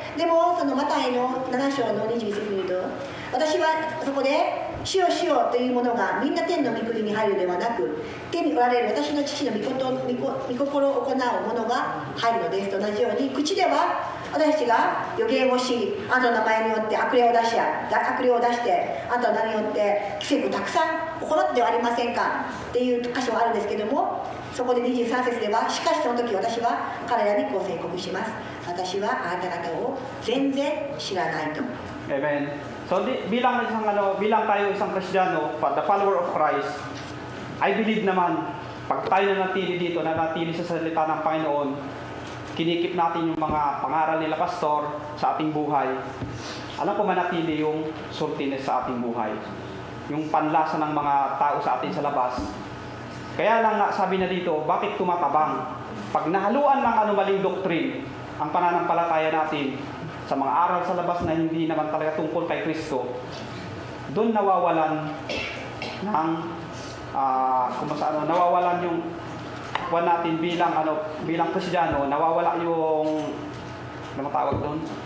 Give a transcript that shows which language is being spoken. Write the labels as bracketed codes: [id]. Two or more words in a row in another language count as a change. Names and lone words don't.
[ja] でもそのマタイの7章の22節に言うと、私はそこで主よ主よというものがみんな天の御国に入るではなく、天におられる私の父の御心を行うものが入るのですと同じように、口では私たちが予言をし、あなたの名前によって悪霊を出して、あなたの名によって奇跡をたくさん行ってはありませんかっていう箇所があるんですけども、そこで23節では、しかしその時私は彼らにこう宣告します。私はあなた方を全然知らないと。 [tl] Amen. So bilang tayo isang Kristiyano, [en] the follower of Christ, I believe [tl] naman, pag tayo nanatili dito, nanatili sa salita ng Panginoon, kinikip natin yung mga pangaral nila pastor sa ating buhay, alam ko manatili yung saltiness sa ating buhay, yung panlasa ng mga tao sa atin sa labas. Kaya lang nga sabi na dito, bakit tumatabang? Pag nahaluan ng anumaling doktrin ang pananampalataya natin sa mga aral sa labas na hindi naman talaga tungkol kay Kristo, doon nawawalan ng nawawalan yung kuwan natin bilang Kristiyano, nawawala yung ano tawag doon?